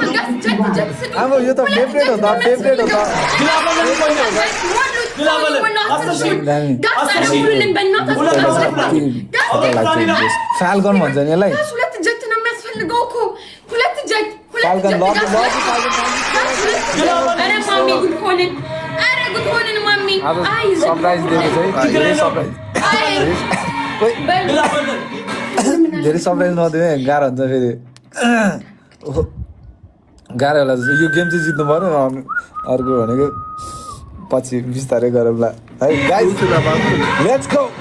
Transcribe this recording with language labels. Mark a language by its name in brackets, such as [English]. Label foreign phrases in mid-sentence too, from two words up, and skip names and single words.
[Hindi] अब ये तो फेवरेट होता [Nepali] फाल्कन भन्छ नि यसलाई फाल्कन सरप्राइज दिएको चाहिँ धेरै सरप्राइज नदिने गाह्रो हुन्छ फेरि गाह्रो होला जस्तो यो गेम चाहिँ जित्नु पर्यो अर्को भनेको पछि बिस्तारै गरौँला है [English] guys let's go